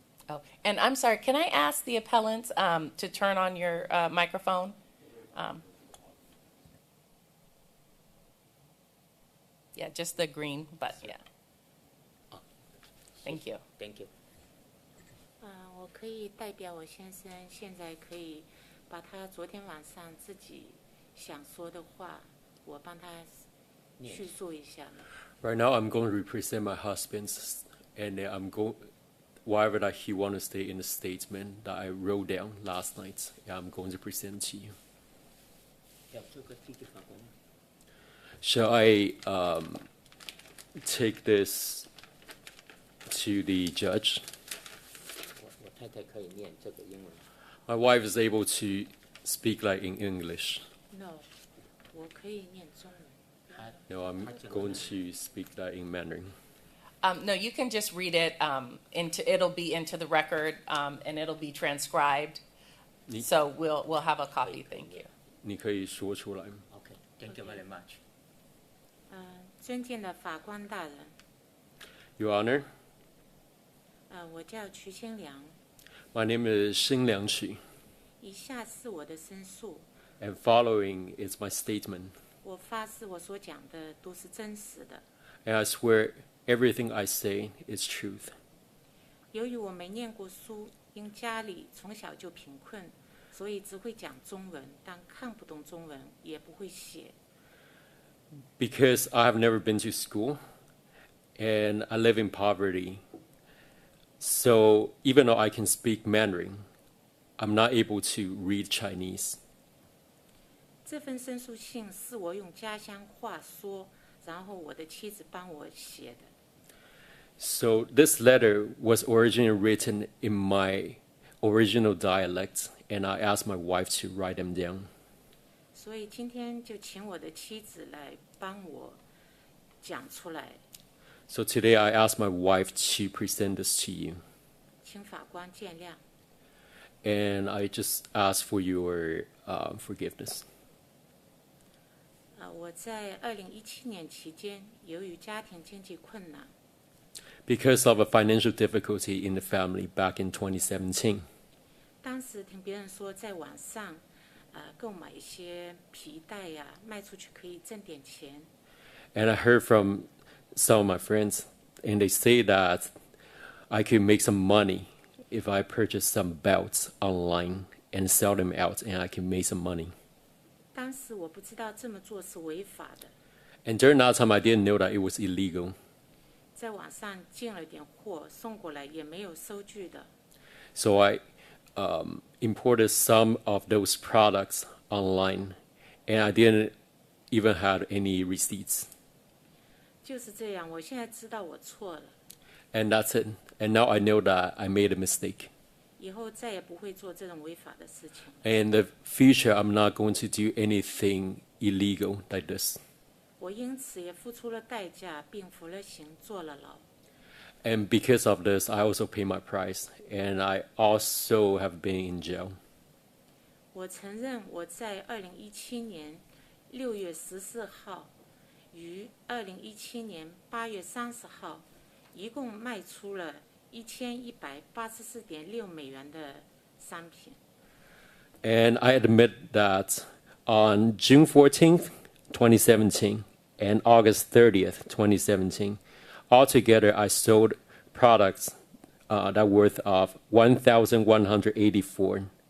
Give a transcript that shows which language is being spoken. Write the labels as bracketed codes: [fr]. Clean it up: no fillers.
[en] Oh, and I'm sorry, can I ask the appellants to turn on your microphone? Yeah, just the green, but yeah. Thank you. Thank you. [zh] 我可以代表我先生，现在可以把他昨天晚上自己想说的话，我帮他叙述一下吗？ [en] Right now, I'm going to represent my husband, and I'm going whatever that he want to say in the statement that I wrote down last night. I'm going to present to you. [zh] 要这个递给法官吗？ [en] Shall I take this to the judge? [zh] 我太太可以念这个英文。 [en] My wife is able to speak like in English. [zh] No，我可以念中文。 [en] No, I'm going to speak that in Mandarin. No, you can just read it it'll be into the record, and it'll be transcribed. So we'll have a copy. Thank you. [zh] 你可以说出来吗？ [en] OK, thank you very much. [zh] 尊敬的法官大人， [en] Your Honor, [zh] 我叫瞿新良， [en] my name is Xin Liangqu, [zh] 以下是我的申诉。 [en] and following is my statement. [zh] 我发誓，我所讲的都是真实的。 [en] And I swear everything I say is truth. [zh] 由于我没念过书，因家里从小就贫困，所以只会讲中文，但看不懂中文，也不会写。 [en] Because I have never been to school, and I live in poverty. So even though I can speak Mandarin, I'm not able to read Chinese. [zh] 这份申诉信是我用家乡话说，然后我的妻子帮我写的。 [en] So this letter was originally written in my original dialect, and I asked my wife to write them down. [zh] 所以今天就请我的妻子来帮我讲出来， [en] So today I asked my wife to present this to you, [zh] 请法官见谅。 [en] and I just ask for your forgiveness. [zh] 我在2017年期间，由于家庭经济困难， [en] Because of a financial difficulty in the family back in 2017, [zh] 当时听别人说在网上，购买一些皮带呀，卖出去可以挣点钱。 [en] and I heard from some of my friends, and they say that I could make some money if I purchase some belts online and sell them out, and I can make some money. [zh] 当时我不知道这么做是违法的， [en] And during that time, I didn't know that it was illegal. [zh] 在网上进了点货送过来，也没有收据的。 [en] So I imported some of those products online, and I didn't even have any receipts. [zh] 就是这样，我现在知道我错了， [en] And that's it. And now I know that I made a mistake. [zh] 以后再也不会做这种违法的事情。 [en] And in the future, I'm not going to do anything illegal like this. [zh] 我因此也付出了代价，并服了刑，坐了牢。 [en] And because of this, I also pay my price, and I also have been in jail. [zh] 我承认我在2017年6月14号于2017年8月30号，一共卖出了1184.6美元的商品。 [en] And I admit that on June 14th, 2017, and August 30th, 2017, altogether I sold products that worth of $1,184.60.